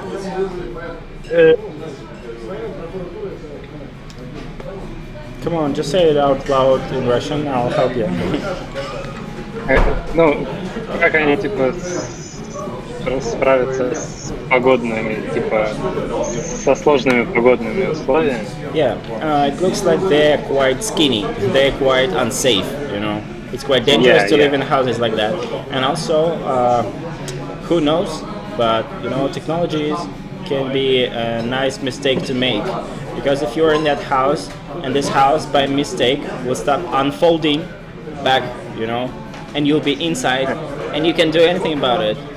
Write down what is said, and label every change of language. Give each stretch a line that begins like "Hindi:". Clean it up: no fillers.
English: Uh, Come on, just say it out loud in Russian. I'll help you.
Russian: ну, как они типа справятся с погодными, типа со сложными погодными условиями?
English: Yeah, it looks like they're quite skinny. They're quite unsafe. You know, it's quite dangerous Yeah, to live yeah. in houses like that. And also, who knows? But you know, technologies can be a nice mistake to make because if you're in that house and this house by mistake will start unfolding back, you know, and you'll be inside and you can do anything about it.